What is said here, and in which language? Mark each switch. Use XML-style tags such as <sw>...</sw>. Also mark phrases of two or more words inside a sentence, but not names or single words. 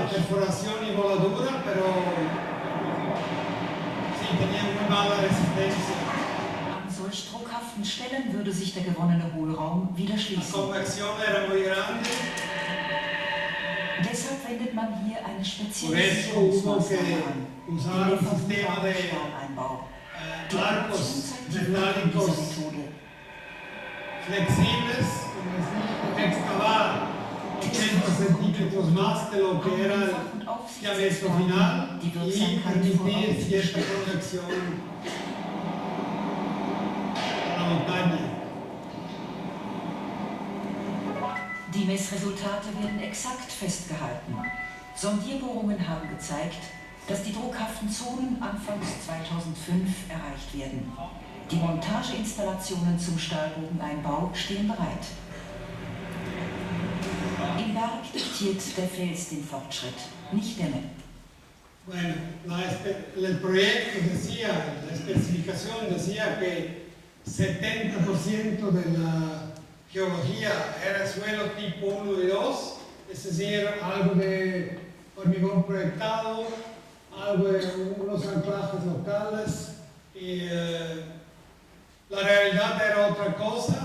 <de>An solch druckhaften Stellen würde sich der gewonnene Hohlraum wieder schließen. Deshalb wendet man hier eine spezielle Sicherungsmaßnahme an, den deformierbaren Stahleinbau. Die Evolution zeigt die Wirkung dieser Methode.</de> <es>Flexibles, excavar 80 centímetros más de lo que era el diámetro final y permitir cierta proyección a la montaña.</es> <de>Die Messresultate werden exakt festgehalten. Sondierbohrungen haben gezeigt, dass die druckhaften Zonen anfangs 2005 erreicht werden. Die Montageinstallationen zum Stahlbogeneinbau stehen bereit. Im Berg diktiert der Fels den Fortschritt, nicht der Mensch.</de> <es>Bueno, el proyecto decía, la especificación decía que 70% de la geología era suelo tipo 1 y 2, es decir, algo de hormigón proyectado, algo de unos anclajes locales, y la realidad era otra cosa.</es>